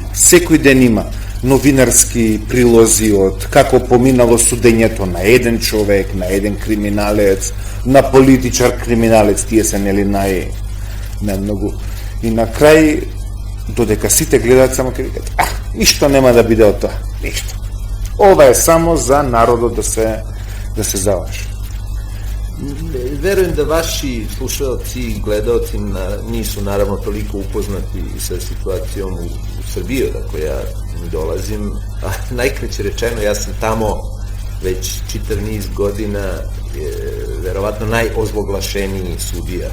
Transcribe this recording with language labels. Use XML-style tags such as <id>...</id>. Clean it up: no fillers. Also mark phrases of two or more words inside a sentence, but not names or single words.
<mk>Секој ден има новинарски прилози од како поминало судењето на еден човек, на еден криминалец, на политичар криминалец, тие се нели најмногу. И на крај, додека сите гледаат, само ќе викат, ништо нема да биде од тоа, ништо. Ова е само за народот да се залажи.</mk> <sr>Verujem da vaši slušalci i gledalci nisu naravno toliko upoznati sa situacijom u Srbiji, odakle ja dolazim. Najkraće rečeno, ja sam tamo već čitav niz godina, verovatno najozloglašeniji sudija.</sr>